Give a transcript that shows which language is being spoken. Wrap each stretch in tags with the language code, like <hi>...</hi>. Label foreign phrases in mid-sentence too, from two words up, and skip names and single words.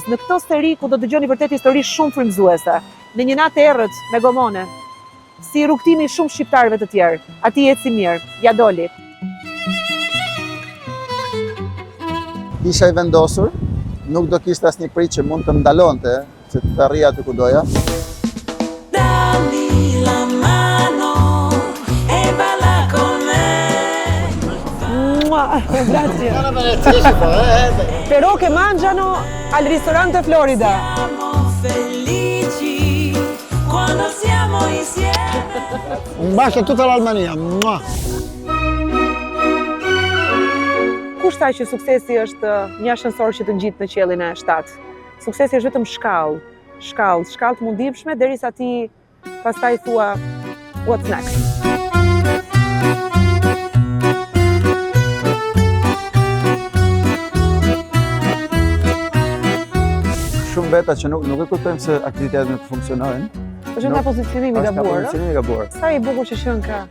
<sq>Në këtë seri ku do dëgjoni vërtet histori shumë frymëzuese, në një natë errët me gomone, si rrugtimi i shumë shqiptarëve të tjerë. Ati eci mirë, ja doli. Isha i vendosur, nuk do kishte asnjë prit që mund të më ndalonte që të arrija aty ku doja.</sq> <it>Grazie. Però che mangiano al ristorante Florida. Un bacio a tutta l'Albania.</it> <sq>Kush tha që suksesi është një ascensor që të ngjit në qiellin e 7? Suksesi është vetëm shkallë të mundimshme derisa ti pastaj thua</sq> <en>what's next.</en> <sq>Shumë veta që nuk e kuptojmë se aktivitetet nuk funksionojnë. Është nga pozicionimi i gabuar. Pozicionimi i gabuar. Sa i bukur që shën ka.</sq>